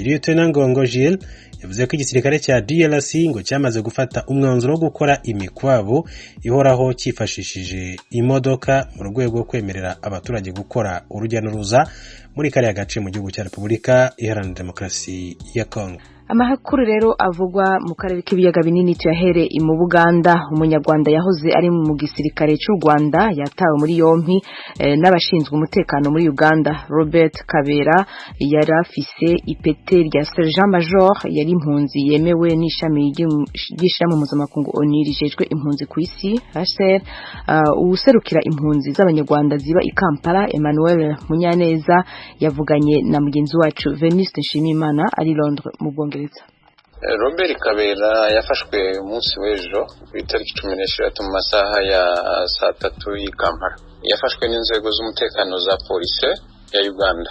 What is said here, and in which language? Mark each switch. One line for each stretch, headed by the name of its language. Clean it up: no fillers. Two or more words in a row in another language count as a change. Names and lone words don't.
Rundi: Lieutenant Ngongo Gilles yavuze ko igisirikare cya DRC ngo cyamaze gufata umwanzuro wo gukora imikwabo ihoraho cyifashishije imodoka mu rwego rwo kwemerera abaturage gukora urujya n'uruza muri kariya gace mu gihugu cya Repubulika Iharanira Demokarasi ya Kongo. Amakuru rero avugwa mu karere k'ibiyaga binini tuyahere mu Buganda. Umunyarwanda yahoze ari mu gisirikare cy'u Rwanda yatawe muri yompi n'abashinzwe umutekano muri Uganda. Robert Kabera yari afise ipete rya Sergeant Major, yari impunzi yemewe n'ishami ry'ishirahamwe mpuzamakungu ONU rijejwe impunzi ku isi HCR. Userukira impunzi z'abanyarwanda ziba i Kampala Emmanuel Munyaneza yavuganye na mugenzi wacu Venuste Nshimiyimana ari Londres mu Bwongereza. Robert Kabera yafashwe umunsi w'ejo ku itariki 16 mu masaha ya saa 3 y'i Kampala. Yafashwe n'inzego z'umutekano za polisi ya Uganda.